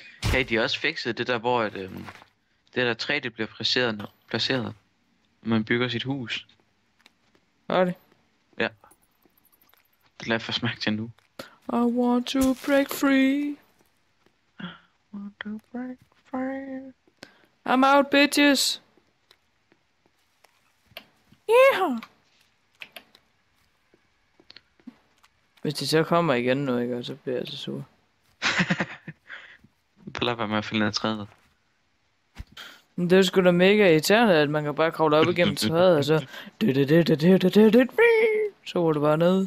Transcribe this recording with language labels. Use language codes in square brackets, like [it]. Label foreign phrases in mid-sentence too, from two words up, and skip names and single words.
[da] Hey, de har også fikset det der, hvor at, det der træ, det bliver placeret, når man bygger sit hus. Var det? Ja. Det lader jeg først mærke til nu. [en] I want to break free. Want to break free. I'm out, bitches. Yeah. [da] Hvis de så kommer igen nu, ikke, og så bliver jeg så sur. Så lad være med at finde ned ad træet. Men det er sgu da mega irriterende, at man kan bare kravle op igennem træet, og så... Så var det bare ned.